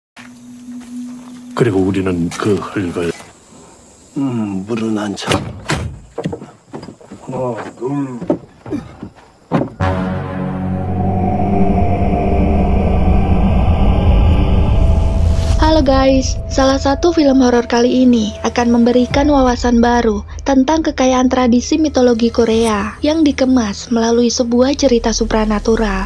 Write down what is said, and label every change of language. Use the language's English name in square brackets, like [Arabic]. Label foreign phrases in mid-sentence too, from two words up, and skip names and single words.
[Korean] 그리고 우리는 그 흙을 물은 안 차. 하나, 둘. [Indonesian] Halo guys, salah satu film horor kali ini akan memberikan wawasan baru tentang kekayaan tradisi mitologi Korea yang dikemas melalui sebuah cerita supranatural.